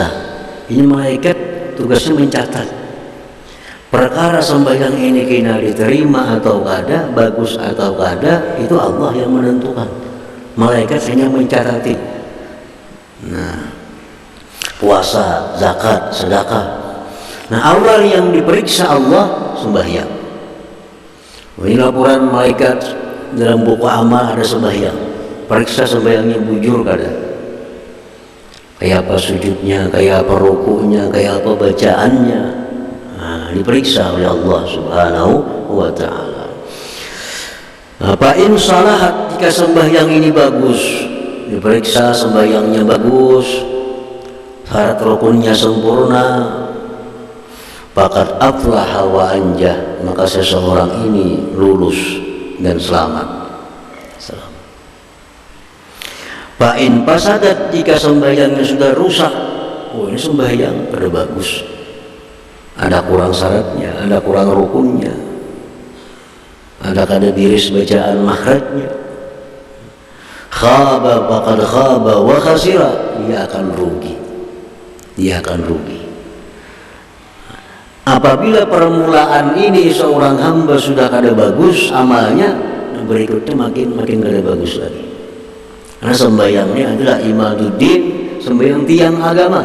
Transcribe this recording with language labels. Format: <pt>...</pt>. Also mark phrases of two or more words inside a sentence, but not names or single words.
<id>Ini malaikat tugasnya mencatat perkara sembahyang ini kena diterima atau kada, bagus atau kada, itu Allah yang menentukan. Malaikat hanya mencatat. Nah, puasa, zakat, sedekah. Nah, awal yang diperiksa Allah sembahyang. Ini laporan malaikat dalam buku amal ada sembahyang.</id> <bjn>Periksa sembahyangnya bujur kada. Kayak apa sujudnya, kayak apa rukunya, kayak apa bacaannya.</bjn> <id>Nah, diperiksa oleh Allah</id> <ar>Subhanahu wa Ta'ala. Fa in salahat,</ar> <id>jika sembahyang ini bagus, diperiksa sembahyangnya bagus, syarat rukunnya sempurna,</id> <ar>faqad aflaha wa anjah,</ar> <id>maka seseorang ini lulus dan selamat.</id> <ar>Fa in fasadat,</ar> <id>jika sembahyangnya sudah rusak, oh ini sembahyang pada bagus, ada kurang syaratnya, ada kurang rukunnya, ada kada biris bacaan makhrajnya,</id> <ar>khaba faqad khaba wa khasira,</ar> <id>dia akan rugi, dia akan rugi. Apabila permulaan ini seorang hamba sudah kada bagus amalnya, berikutnya makin kada bagus lagi. Karena sembahyangnya adalah imaduddin, sembahyang tiang agama.</id>